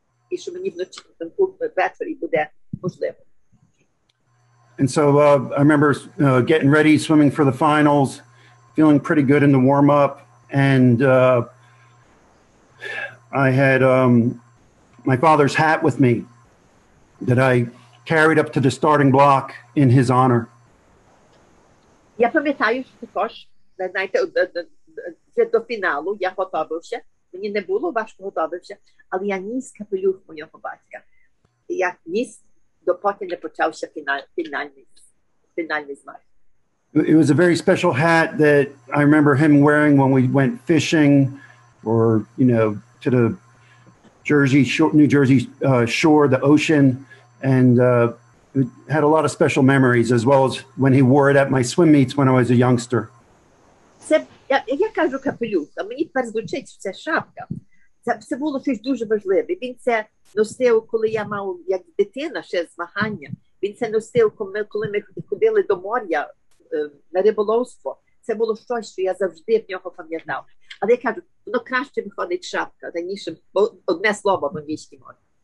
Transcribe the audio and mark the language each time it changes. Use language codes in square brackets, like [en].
[uk] І що мені ввечері буде можливо. [en] And so I remember getting ready, swimming for the finals, feeling pretty good in the warm-up, and I had my father's hat with me that I carried up to the starting block in his honor. [uk] Я пам'ятаю, що також, знаєте, до фіналу я готувався, мені не було важко готуватися, але я ніс капелюх моєго батька. І я ніс, допоки не почався фінальний змагання. [en] It was a very special hat that I remember him wearing when we went fishing or, to the New Jersey shore, the ocean, and it had a lot of special memories, as well as when he wore it at my swim meets when I was a youngster. [uk] Я кажу капелюх, а мені тепер звучить, що це шапка. Це було щось дуже важливе. Він це носив, коли я мав, як дитина, ще змагання. Він це носив, коли ми ходили до моря на риболовство. Це було щось, що я завжди в нього пам'ятав. Але я кажу, воно краще виходить шапка, ніж одне слово в англійській мові.